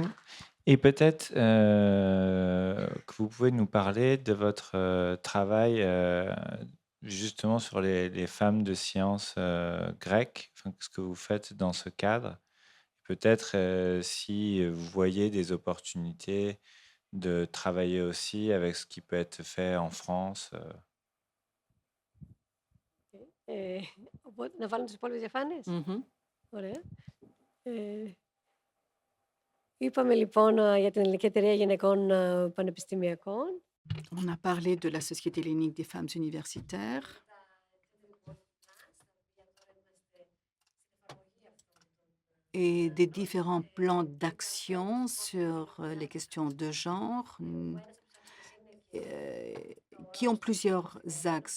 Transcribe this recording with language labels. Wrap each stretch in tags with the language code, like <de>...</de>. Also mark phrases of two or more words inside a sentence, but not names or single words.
<fr>Et peut-être que vous pouvez nous parler de votre travail justement sur les femmes de sciences grecques, enfin, ce que vous faites dans ce cadre. Peut-être si vous voyez des opportunités de travailler aussi avec ce qui peut être fait en France.</fr> <el>Να βάλω τις υπόλοιπες διαφάνειες. Mhm. Ωραία. Είπαμε λοιπόν για την Ελληνική Εταιρεία Γυναικών Πανεπιστημιακών.</el> <fr>On a parlé de la Société hellénique des femmes universitaires et des différents plans d'action sur les questions de genre qui ont plusieurs axes.</fr>